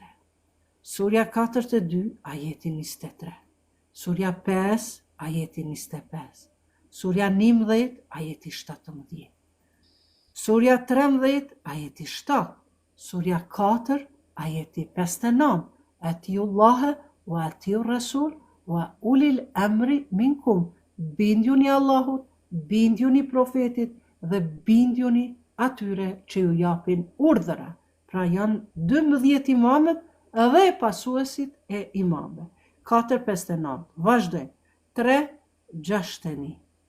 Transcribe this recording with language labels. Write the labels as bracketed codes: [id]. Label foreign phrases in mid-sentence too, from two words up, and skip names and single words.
[sq] Surja 42, ajeti 23. Surja 5, ajeti 25. Surja 11, ajeti 17. Surja 13, ajeti 7. Surja 4, ajeti 59. [ar] أطيعوا الله وأطيعوا رسول وأولي الأمر منكم. [sq] Bindjuni Allahut bindjuni profetit dhe bindjuni atyre që ju japin urdhëra. Pra janë 12 imamët dhe pasuesit e imamëve. 4-5-9. Vazhdoj. 3-6-1.